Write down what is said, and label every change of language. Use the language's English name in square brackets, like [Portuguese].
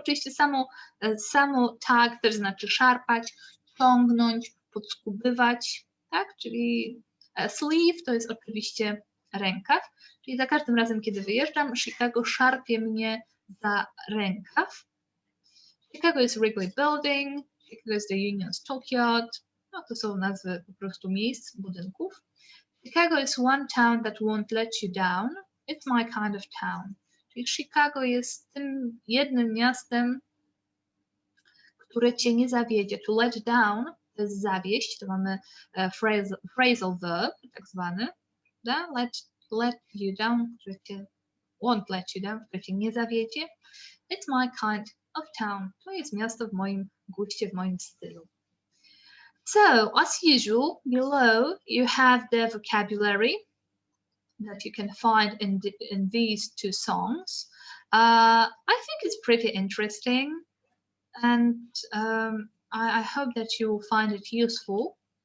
[Polish] Oczywiście samo tug też znaczy szarpać, ciągnąć, podskubywać, tak? Czyli sleeve to jest oczywiście rękaw. Czyli za każdym razem, kiedy wyjeżdżam, Chicago szarpie mnie za rękaw. [English] Chicago is Wrigley Building, Chicago is the Union Stockyard. [Polish] No to są nazwy po prostu miejsc, budynków. [English] Chicago is one town that won't let you down. It's my kind of town. [Polish] Czyli Chicago jest tym jednym miastem, które cię nie zawiedzie. [English] To let down [Polish] to jest zawieść, to mamy phrasal verb, tak zwany. [English] Let you down, [Polish] które cię [English] won't let you down, [Polish] które cię nie zawiedzie. [English] It's my kind of town. [Polish] To jest miasto w moim guście, w moim stylu. [English] So, as usual, below you have the vocabulary that you can find in these two songs. I think it's pretty interesting, and I hope that you will find it useful.